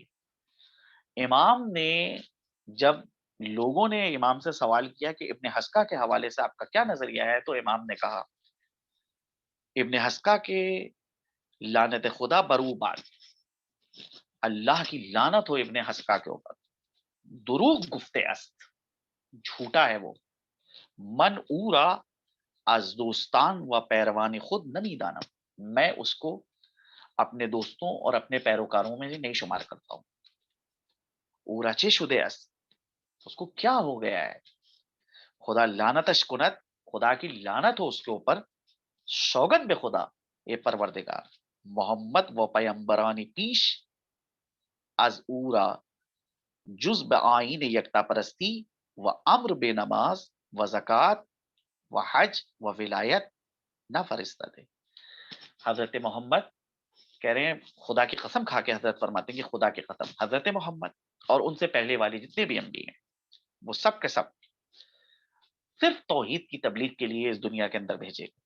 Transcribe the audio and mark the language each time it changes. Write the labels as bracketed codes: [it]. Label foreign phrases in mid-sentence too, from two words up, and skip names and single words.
[ur] امام نے جب لوگوں نے امام سے سوال کیا کہ ابن حسکہ کے حوالے سے آپ کا کیا نظریہ ہے، تو امام نے کہا ابن حسکہ کے [fa] لعنت خدا برو باد، [ur] اللہ کی لعنت ہو ابن حسکہ کے اوپر، [fa] دروغ گفتے است، [ur] جھوٹا ہے وہ، [fa] من اورا از دوستان و پیروان خود نمی دانم، [ur] میں اس کو اپنے دوستوں اور اپنے پیروکاروں میں سے نہیں شمار کرتا ہوں. [fa] اورا چے شدے است، [ur] اس کو کیا ہو گیا ہے، [fa] خدا لعنتش کنت، [ur] خدا کی لعنت ہو اس کے اوپر، [fa] سوگند بے خدا اے پروردگار، محمد و پیمبرانی پیش از اورا جز به آیین یکتا پرستی و امر بے نماز و زکات و حج و ولایت نہ فرستادے. [ur] حضرت محمد کہہ رہے ہیں، خدا کی قسم کھا کے حضرت فرماتے ہیں کہ خدا کی قسم، حضرت محمد اور ان سے پہلے والے جتنے بھی انبیاء ہیں وہ سب کے سب صرف توحید کی تبلیغ کے لیے اس دنیا کے اندر بھیجے.